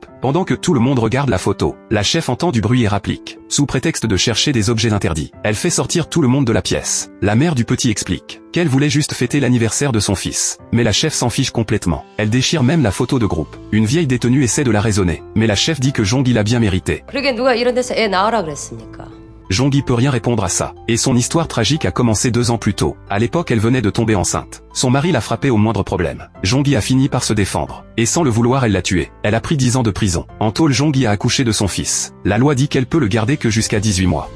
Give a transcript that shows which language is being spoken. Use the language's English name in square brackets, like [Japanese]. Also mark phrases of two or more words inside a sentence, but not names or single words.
[French] Pendant que tout le monde regarde la photo, la chef entend du bruit et rapplique. Sous prétexte de chercher des objets interdits, elle fait sortir tout le monde de la pièce. La mère du petit explique qu'elle voulait juste fêter l'anniversaire de son fils. Mais la chef s'en fiche complètement. Elle déchire même la photo de groupe. Une vieille détenue essaie de la raisonner, mais la chef dit que Jong-il l'a bien mérité. [Korean] 그러게 누가 이런 데서 애 낳으라 그랬습니까? [French] Jong-il peut rien répondre à ça. Et son histoire tragique a commencé 2 ans plus tôt. À l'époque, elle venait de tomber enceinte. Son mari l'a frappée au moindre problème. Jong-il a fini par se défendre. Et sans le vouloir, elle l'a tué. Elle a pris 10 ans de prison. En tôle, Jong-il a accouché de son fils. La loi dit qu'elle peut le garder que jusqu'à 18 mois.